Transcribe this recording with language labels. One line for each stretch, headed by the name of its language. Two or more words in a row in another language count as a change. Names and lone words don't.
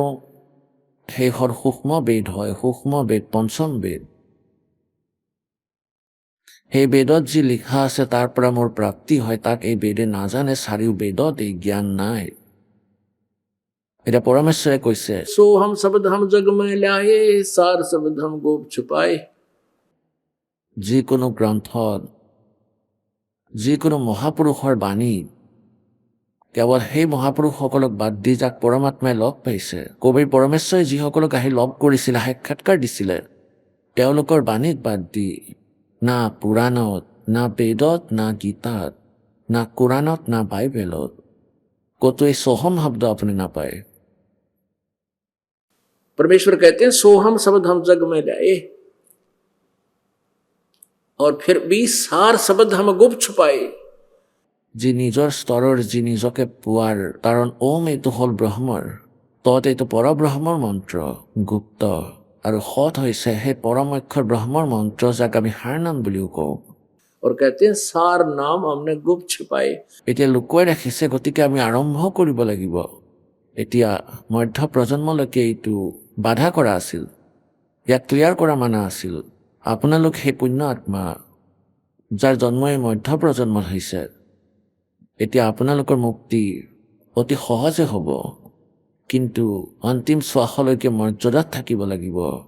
Assamese: সেইখন সূক্ষ্ম বেদ হয়, সূক্ষ্ম বেদ, পঞ্চম বেদ। সেই বেদত যি লিখা আছে তাৰ পৰা মোৰ প্ৰাপ্তি হয়, তাক এই বেদে নাজানে। 4 বেদত এই জ্ঞান নাই। এতিয়া পৰমেশ্বৰে কৈছে,
Hindi: सो हम शब्द हम जग में लाए, सार शब्द हम गोप छुपाए।
Assamese: যিকোনো গ্ৰন্থত, যিকোনো মহাপুৰুষৰ বাণী, কেৱল সেই মহাপুৰুষসকলক বাদ দি যাক পৰমাত্মাই লগ পাইছে, কবিৰ পৰমেশ্বৰে যিসকলক আহি লগ কৰিছিলে, সাক্ষাৎকাৰ দিছিলে, তেওঁলোকৰ বাণীক বাদ দি, না পুৰাণত, না বেদত, না গীতাত, না কোৰাণত, না বাইবেলত ক'তো এই সোহম শব্দ আপুনি নাপায়।
Hindi: परमेश्वर कहते हैं सोहम शब्द हम जग में लाए, और फिर भी सार शब्द हम गुप्त छुपाए।
Assamese: যি নিজৰ স্তৰৰ, যি নিজকে পোৱাৰ, কাৰণ ওম এইটো হ'ল ব্ৰহ্মৰ, তত এইটো পৰব্ৰহ্মৰ মন্ত্ৰ, গুপ্ত। আৰু সৎ হৈছে সেই পৰম অক্ষৰ ব্ৰহ্মৰ মন্ত্ৰ, যাক আমি সাৰনাম বুলিও কওঁ।
Hindi: और कहते हैं सार नाम हमने गुप्त छुपाए।
Assamese: এতিয়া লুকুৱাই ৰাখিছে, গতিকে আমি আৰম্ভ কৰিব লাগিব। এতিয়া মধ্য প্ৰজন্মলৈকে এইটো বাধা কৰা আছিল, ইয়াক ক্লিয়াৰ কৰা মানা আছিল। আপোনালোক সেই পুণ্য আত্মা, যাৰ জন্ম এই মধ্য প্ৰজন্মত হৈছে, এতিয়া আপোনালোকৰ মুক্তি অতি সহজে হ'ব, কিন্তু অন্তিম শ্বাসলৈকে মৰ্যাদাত থাকিব লাগিব।